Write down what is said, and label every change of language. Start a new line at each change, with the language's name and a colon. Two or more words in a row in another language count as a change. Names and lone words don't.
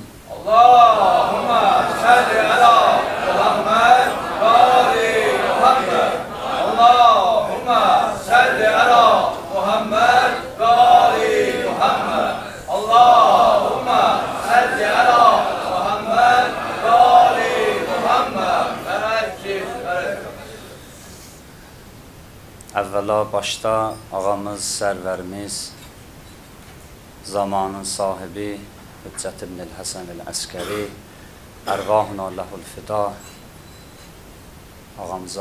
Arabic: اللهم صل على محمد وآل محمد اللهم صل على محمد وآل محمد اللهم صل على محمد وآل محمد
Azerbaijani: Əvvəla başda ağamız, sərvərimiz, zamanın sahibi Hüccət ibn Həsən el-Əskəri
Arabic: أرواحنا له الفداء
Azerbaijani: ağamıza